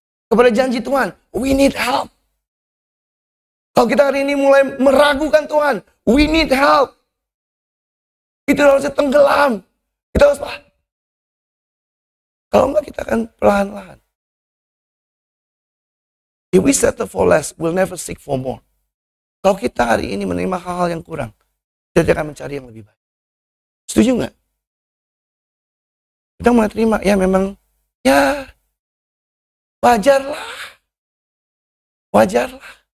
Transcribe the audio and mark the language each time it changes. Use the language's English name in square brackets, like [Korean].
[Indonesian] kepada janji Tuhan. [English] We need help. [Indonesian] Kalau kita hari ini mulai meragukan Tuhan, [English] we need help. [Indonesian] Itu harusnya tenggelam. Kita harus kalau enggak kita akan perlahan-lahan. [English] If we settle for less, we'll never seek for more. [Indonesian] Kalau kita hari ini menerima hal-hal yang kurang, kita tidak akan mencari yang lebih baik. Setuju nggak? Kita mulai terima, ya memang, ya wajarlah. Wajarlah.